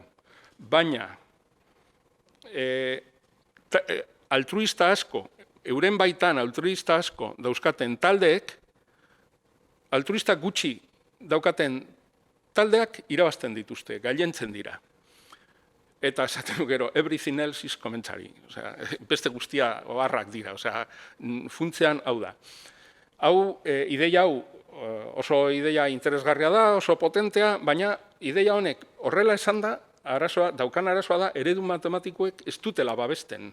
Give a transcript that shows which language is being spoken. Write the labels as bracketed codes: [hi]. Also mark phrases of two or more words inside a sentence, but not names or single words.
[eu] Baina, altruista asko, euren baitan altruista asko dauzkaten taldeek, altruista gutxi daukaten taldeak irabazten dituzte, gailentzen dira. Eta esaten du gero, [en] everything else is commentary. [eu] Osea, beste guztia oharrak dira, osea, funtzean hau da. Ideia hau oso ideia interesgarria da, oso potentea, baina ideia honek horrela esan da, daukan arazoa da, eredu matematikoek ez dutela babesten.